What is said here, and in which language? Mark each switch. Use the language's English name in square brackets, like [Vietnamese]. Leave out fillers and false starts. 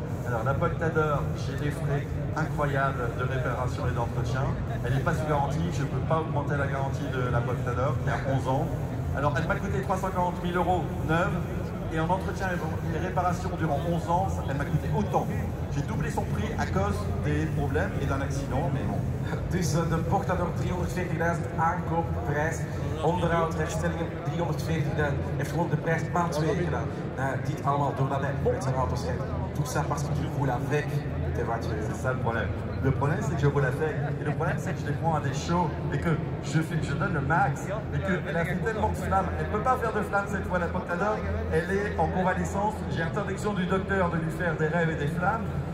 [French] Alors, la Portador, j'ai des frais incroyables de réparation et d'entretien. Elle n'est pas sous garantie, je ne peux pas augmenter la garantie de la Portador, qui a 11 ans. Alors, elle m'a coûté 340 000 € neuve, et en entretien et réparation durant 11 ans, elle m'a coûté autant. J'ai doublé son prix à cause des problèmes et d'un accident, mais bon. [Dutch] Dus de Portador 340.000 aankoopprijs, onderhoud, herstellingen 340.000, heeft gewoon de prijs maal 2 gedaan. Dit allemaal doordat hij met zijn auto's rijdt. [French] Tout ça parce que tu roules avec tes voitures. C'est ça le problème. Le problème, c'est que je roule avec. Et le problème, c'est que je les prends à des shows et que je donne le max. Et qu'elle a fait tellement de flammes. Elle ne peut pas faire de flammes cette fois, la Portador. Elle est en convalescence. J'ai interdiction du docteur de lui faire des rêves et des flammes.